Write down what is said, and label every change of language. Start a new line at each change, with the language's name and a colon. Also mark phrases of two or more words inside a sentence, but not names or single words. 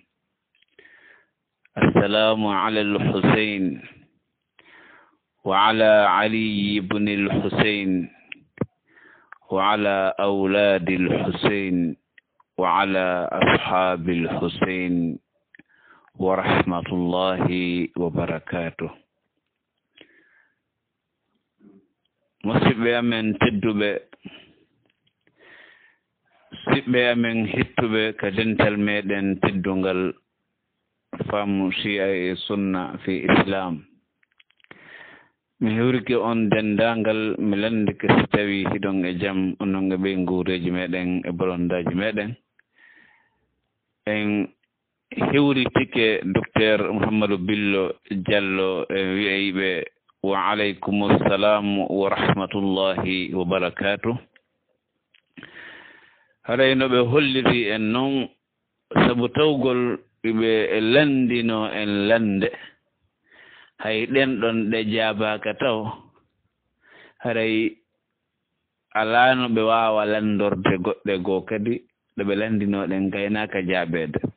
Arabic: السلام على الحسين وعلى علي بن الحسين وعلى أولاد الحسين وعلى أصحاب الحسين ورحمة الله وبركاته.
Fula: musidɓe amen tedduɓe, siɓɓe amen hettuɓe ka dental meɗen teddungal faamu Shia e sunna
Arabic: في الإسلام,
Fula: mi hewrike on dendangal, mi landike so tawi hiɗon e jaam onon e ɓey nguureji meɗen e bolondaji meɗen. En hewritike docteur Mouhamadou Billo Diallo e wi'ayɓe
Arabic: وعليكم السلام ورحمة الله وبركاته.
Fula: haɗay no ɓe holliri en noon, sabu tawgol ɓe landino en lande, hay ɗenɗon ɗe jaabaka taw haɗay alano ɓe wawa landorde goɗɗe goo kadi ɗo ɓe landinoɗen gaynaka jaabeede.